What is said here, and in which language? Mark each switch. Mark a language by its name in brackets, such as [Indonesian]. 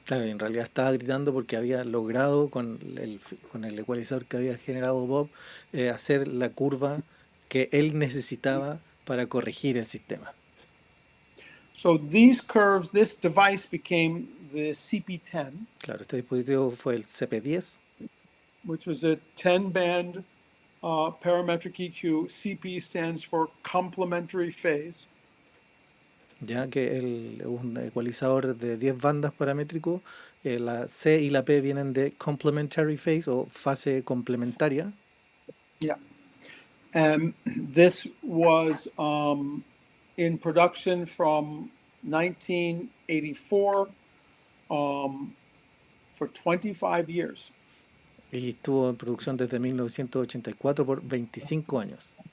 [Spanish] Claro, y en realidad estaba gritando porque había logrado con el ecualizador que había generado Bob hacer la curva que él necesitaba para corregir el sistema. [English] So these curves, this device became the CP10, [Spanish] Claro, este dispositivo fue el CP10, [English] which was a 10-band parametric EQ. CP stands for complementary phase. [Spanish] ya que un ecualizador de 10 bandas paramétrico, la C y la P vienen de [English] complementary phase [Spanish] o fase complementaria. [English] Yeah. And this was in production from 1984 for 25 years. [Spanish] Y estuvo en producción desde 1984 por 25 años.